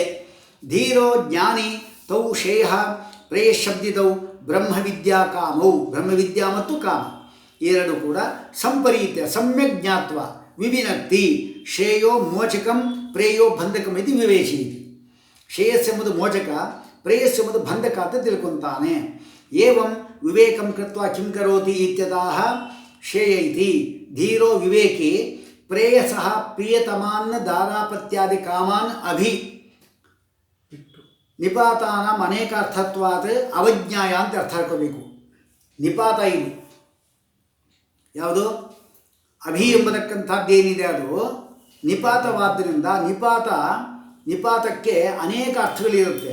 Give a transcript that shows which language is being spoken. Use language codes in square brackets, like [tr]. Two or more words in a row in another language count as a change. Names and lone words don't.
[sa] ಧೀರೋ ಜ್ಞಾನಿ ತೌ ಶ್ರೇಯ ಪ್ರೇಯಶಬ್ದಿತೌ ಬ್ರಹ್ಮವಿದ್ಯಾ ಕಾಮೌ. [kn] ಬ್ರಹ್ಮವಿದ್ಯಾ ಮತ್ತು ಕಾಮ ಎರಡು ಕೂಡ [sa] ಸಂಪರೀತ್ಯ ಸಮ್ಯಕ್ ಜ್ಞಾತ್ವ ವಿವಿನಕ್ತಿ. ಶ್ರೇಯೋ ಮೋಚಕಂ ಪ್ರೇಯೋ ಬಂಧಕಂ [kn] ಇದು ವಿವೇಚೀತಿ. ಶ್ರೇಯಸ್ಸೆಂಬುದು ಮೋಚಕ, ಪ್ರೇಯಸ್ಸೆಂಬುದು ಬಂಧಕ ಅಂತ ತಿಳ್ಕೊತಾನೆ. [sa] ಏವಂ ವಿವೇಕಂ ಕೃತ್ವ ಕಿಂ ಕರೋತಿ ಇತ್ಯತಃ ಶ್ರೇಯ ಇತಿ. ಧೀರೋ ವಿವೇಕಿ ಪ್ರೇಯಸಃ ಪ್ರಿಯತಮಾನ್ನ ದಾರಾಪತ್ಯಾದಿ ಕಾಮಾನ್ ಅಭಿ ನಿಪಾತಾನಾಂ ಅನೇಕಾರ್ಥತ್ವಾತ್ ಅವಜ್ಞಾಯ [kn] ಅಂತ ಅರ್ಥ ಹಾಕೋಬೇಕು. ನಿಪಾತ ಇದು ಯಾವುದು, ಅಭಿ ಎಂಬತಕ್ಕಂಥದ್ದೇನಿದೆ ಅದು ನಿಪಾತವಾದ್ದರಿಂದ ನಿಪಾತಕ್ಕೆ ಅನೇಕ ಅರ್ಥಗಳಿರುತ್ತೆ.